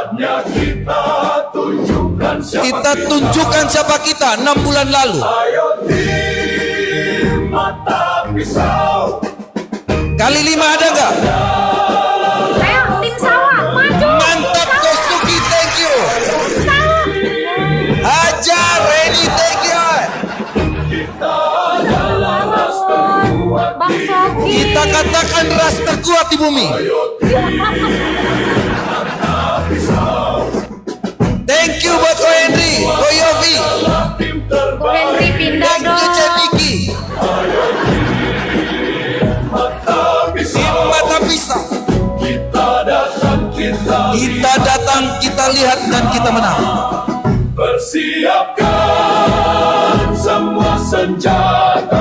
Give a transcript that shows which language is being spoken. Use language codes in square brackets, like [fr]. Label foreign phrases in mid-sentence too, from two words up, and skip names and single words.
[id] Kita tunjukkan siapa kita 6 bulan lalu. Kali 5 ada nggak? Ayo, tim sawah, maju. Mantap Kosuki, [en] thank you. Ajar Reni, thank you. [id] Bang Soki. Kita katakan ras terkuat di bumi. [en] Thank you [id] buat Ko Henry, Ko Yofi, Ko Henry pindah [en] thank you [id] dong. Cendiki. Tim mata pisau. Kita datang, kita lihat dan kita menang. Persiapkan semua senjata.